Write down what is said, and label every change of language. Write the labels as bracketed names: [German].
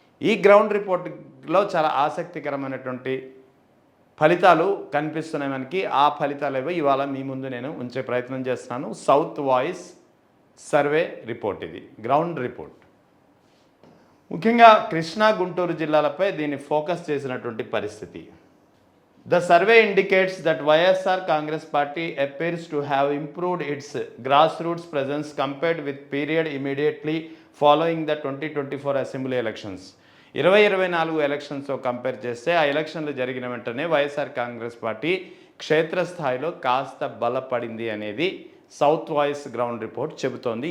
[Telugu] ఈ గ్రౌండ్ రిపోర్ట్లో చాలా ఆసక్తికరమైనటువంటి ఫలితాలు కనిపిస్తున్నాయి మనకి. ఆ ఫలితాలు ఏవో ఇవాళ మీ ముందు నేను ఉంచే ప్రయత్నం చేస్తున్నాను. సౌత్ వాయిస్ సర్వే రిపోర్ట్, ఇది గ్రౌండ్ రిపోర్ట్. ముఖ్యంగా కృష్ణా, గుంటూరు జిల్లాలపై దీన్ని ఫోకస్ చేసినటువంటి పరిస్థితి. [English] The survey indicates that YSR Congress Party appears to have improved its grassroots presence compared with period immediately following the 2024 Assembly elections. [Telugu] 2024 ఎలక్షన్స్తో compare చేస్తే ఆ ఎలక్షన్లు జరిగిన వెంటనే వైఎస్ఆర్ కాంగ్రెస్ పార్టీ క్షేత్రస్థాయిలో కాస్త బలపడింది అనేది సౌత్ వాయిస్ గ్రౌండ్ రిపోర్ట్ చెబుతోంది.